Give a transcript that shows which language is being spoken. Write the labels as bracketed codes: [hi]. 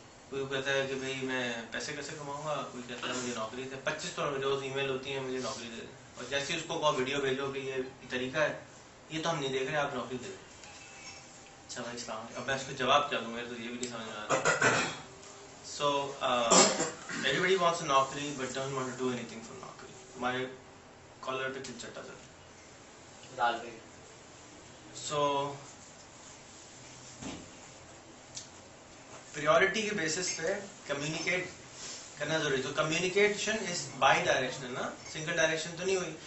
[ur] کوئی کہتا ہے کہ بھائی میں پیسے کیسے کماؤں گا, کوئی کہتا ہے مجھے نوکری دے, 25 تو روز ای میل ہوتی ہیں مجھے نوکری دے دیں, اور جیسے اس کو ویڈیو بھیجو کہ یہ طریقہ ہے, یہ تو ہم نہیں دیکھ رہے, آپ نوکری دے دیں. اچھا بھائی السلام علیکم. اب میں اس کو جواب کیا دوں, میرے تو یہ بھی نہیں سمجھ آ رہا. [en] So everybody wants a نوکری but don't want to do anything for نوکری. [ur] ہمارے کالر پہ کل چٹا چل. So پریورٹی کے بیسس پہ کمیونیکیٹ کرنا ضروری. تو [en] communication is by directional [ur] نا, سنگل ڈائریکشن تو نہیں ہوئی.